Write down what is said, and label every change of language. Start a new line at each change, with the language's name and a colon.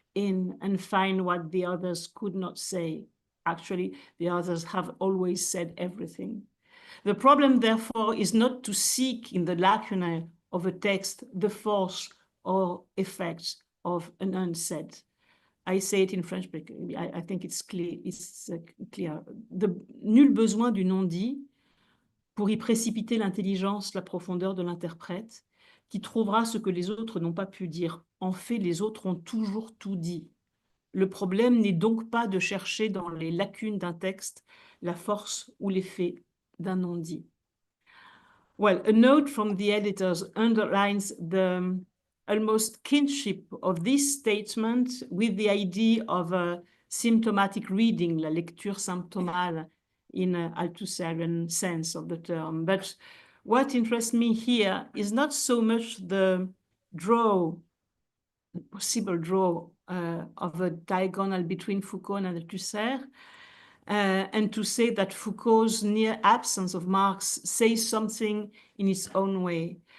English: in and find what the others could not say. Actually, the others have always said everything. The problem, therefore, is not to seek in the lacunae of a text the force or effects of an unsaid. I say it in French, but I think it's clear.
French: Nul besoin du non-dit pour y précipiter l'intelligence, la profondeur de l'interprète, qui trouvera ce que les autres n'ont pas pu dire. En fait, les autres ont toujours tout dit. Le problème n'est donc pas de chercher dans les lacunes d'un texte la force ou l'effet d'un non-dit.
English: Well, a note from the editors underlines the almost kinship of this statement with the idea of a symptomatic reading, la lecture symptomale in an Althusserian sense of the term. But what interests me here is not so much the possible draw of a diagonal between Foucault and Althusser, and to say that Foucault's near absence of Marx says something in its own way.